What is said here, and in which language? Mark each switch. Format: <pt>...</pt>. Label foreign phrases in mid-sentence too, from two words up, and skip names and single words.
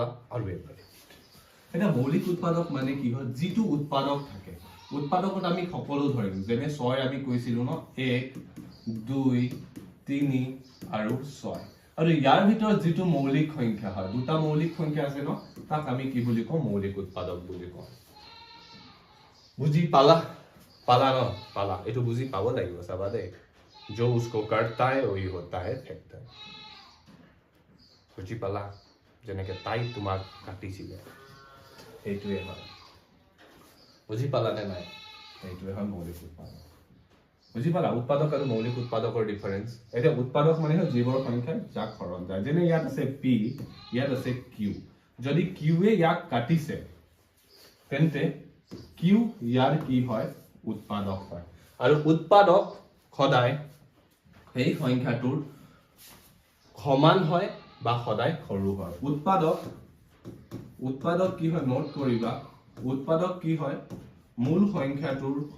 <as>আৰু এটা মৌলিক উৎপাদক মানে কি হয় যেটো উৎপাদক থাকে উৎপাদকত আমি সকলো ধৰিম যেনে 6 আমি কৈছিলো ন 1 2 3 আৰু 6 আৰু ইয়াৰ ভিতৰত যেটো মৌলিক সংখ্যা হয় দুটা মৌলিক সংখ্যা আছে ন তাক আমি কি বুলি কওঁ মৌলিক উৎপাদক বুলি কওঁ বুজি পালা ন পালা এটো বুজি পাব লাগিব চাবা দে</as> <hi>जो उसको करता है वही होता है फैक्टर</hi> <as>বুজি পালা যেনেকে তাই তোমাক কাটিছিলে এইটোৱে হয় বুজি পালা নে নাই এইটোৱে হয় মৌলিক উৎপাদক বুজি পালা উৎপাদক আৰু মৌলিক উৎপাদকৰ ডিফাৰেন্স এটা উৎপাদক মানে হয় যিবোৰ সংখ্যা যাক হৰণ যায় যেনে ইয়াত আছে p ইয়াত আছে q যদি q এ ইয়াক কাটিছে তেন্তে q ইয়াৰ কি হয় উৎপাদক হয় আৰু উৎপাদক সদায় এই সংখ্যাটোৰ সমান হয় বা সদায় সৰু হয় উৎপাদক কি হয় নোট কৰিবা উৎপাদক কি হয় মূল সংখ্যাটোৰ</as>